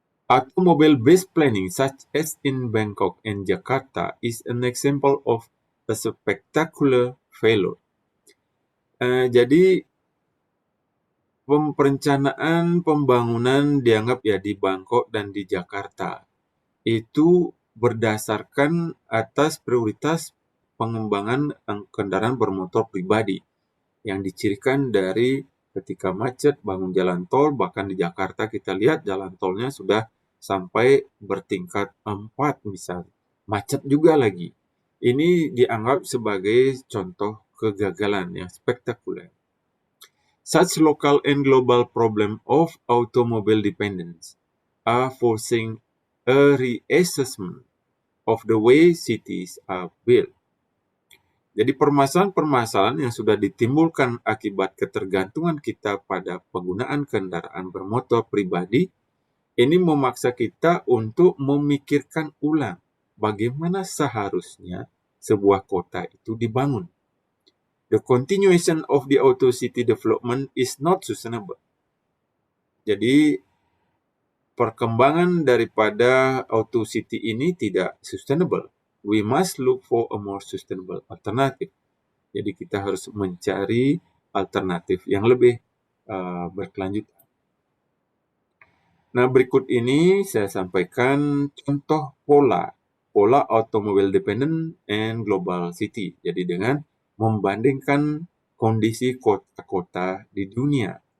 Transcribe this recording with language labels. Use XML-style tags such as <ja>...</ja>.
<en>Automobile-based planning, such as in Bangkok and Jakarta, is an example of a spectacular failure.</en> <id>Jadi perencanaan pembangunan dianggap ya di Bangkok dan di Jakarta itu berdasarkan atas prioritas pengembangan kendaraan bermotor pribadi yang dicirikan dari ketika macet bangun jalan tol, bahkan di Jakarta kita lihat jalan tolnya sudah sampai bertingkat 4 misalnya, macet juga lagi. Ini dianggap sebagai contoh kegagalan yang spektakuler.</id> <en>Such local and global problem of automobile dependence are forcing a reassessment of the way cities are built.</en> <id>Jadi permasalahan-permasalahan yang sudah ditimbulkan akibat ketergantungan kita pada penggunaan kendaraan bermotor pribadi, ini memaksa kita untuk memikirkan ulang bagaimana seharusnya sebuah kota itu dibangun.</id> <en>The continuation of the auto city development is not sustainable.</en> <id>Jadi perkembangan daripada auto city ini tidak sustainable.</id> <en>We must look for a more sustainable alternative.</en> <id>Jadi kita harus mencari alternatif yang lebih berkelanjutan. Nah, berikut ini saya sampaikan contoh pola</id> <en>automobile dependent and global city.</en> <id>Jadi dengan membandingkan kondisi kota-kota di dunia.</id>